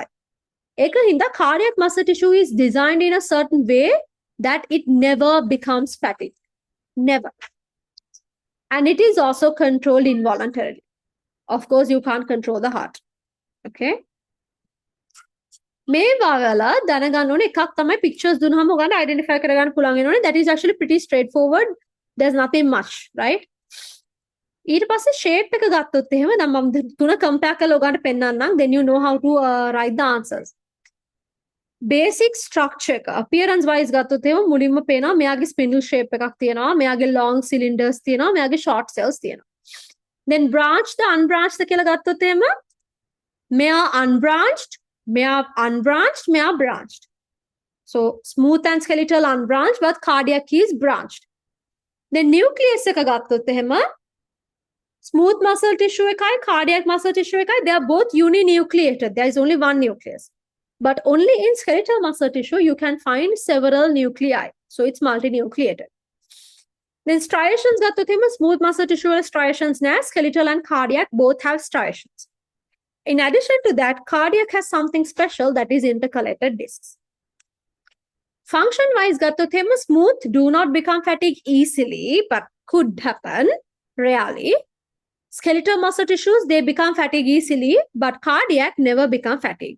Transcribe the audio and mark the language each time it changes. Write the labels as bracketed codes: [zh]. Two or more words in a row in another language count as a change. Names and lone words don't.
[en] Ekahinda cardiac muscle tissue is designed in a certain way that it never becomes fatigued. Never. And it is also controlled involuntarily. Of course, you can't control the heart. [si] Okay? මේ වගල දැනගන්න ඕනේ එකක් තමයි pictures දුනහම ඔයගලන්ට identify කරගන්න පුළුවන් වෙනෝනේ. [en] That is actually pretty straightforward. There's nothing much, right? [si] ඊට පස්සේ shape එක ගත්තොත් එහෙම දැන් මම තුන compare කරලා ඔයගලන්ට පෙන්නන්නම්. [en] Then you know how to write the answers. Basic structure [si] එක [en] appearance wise [si] ගත්තොත් එහෙම මුලින්ම පේනවා මෙයාගේ spindle shape එකක් තියෙනවා. මෙයාගේ [en] long cylinders [si] තියෙනවා. මෙයාගේ [en] short cells [si] තියෙනවා. [en] Then branched unbranched [si] කියලා ගත්තොත් එහෙම මෙයා unbranched, මෙයා branched. [en] So smooth and skeletal unbranched, but cardiac is branched. Then nucleus [si] එක ගත්තොත් එහෙම [en] smooth muscle tissue එකයි cardiac muscle tissue එකයි, they are both uninucleated. There is only one nucleus. But only in skeletal muscle tissue you can find several nuclei. So it's multinucleated. Then striations [si] ගත්තොත් එහෙම [en] smooth muscle tissue වල striations නෑ, skeletal and cardiac both have striations. In addition to that, cardiac has something special, that is intercalated discs. Function-wise, smooth do not become fatigued easily, but could happen rarely. Skeletal muscle tissues, they become fatigued easily, but cardiac never become fatigued.